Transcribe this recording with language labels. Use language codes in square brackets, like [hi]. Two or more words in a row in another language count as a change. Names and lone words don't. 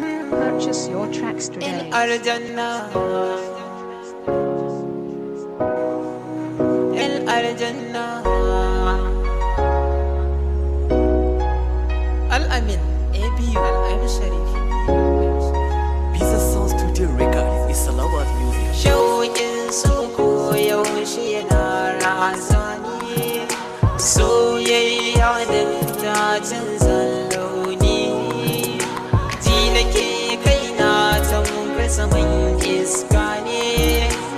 [en] Purchase your tracks today. El Aljanna. El Aljanna. Al-Amin, A B U, Al-Amin Sharif. Bisa Sound Studio Record is all about music. [ha] Shauƙin so ko yaushe yana razani. Soyayya da ta canza launi. Ji nake kaina tamkar saman iska ne.